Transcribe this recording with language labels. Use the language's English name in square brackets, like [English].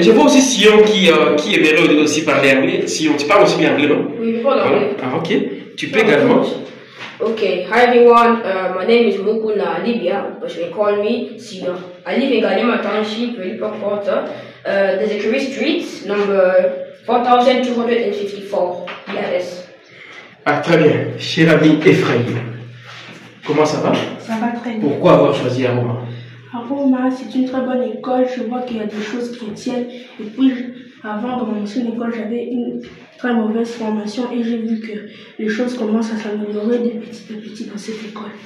[French] Je vois aussi Sion qui aimerait aussi parler anglais. Sion, tu parles aussi bien anglais, non? Oui, je parle anglais. Ok. Tu peux également. [English] Okay, hi everyone. My name is Mukula Libya, but you can call me Sion. I live in Ngalema Township, Joli Park Water. There's a Curry Street, number 4254, yes. [French] Très bien. Cher ami Ephraim. Comment ça va? Ça va très bien. Pourquoi avoir choisi Aroma? Aroma, c'est une très bonne école. Je vois qu'il y a des choses qui tiennent. Et puis, avant, dans mon ancienne école, j'avais une très mauvaise formation et j'ai vu que les choses commencent à s'améliorer de petit à petit dans cette école.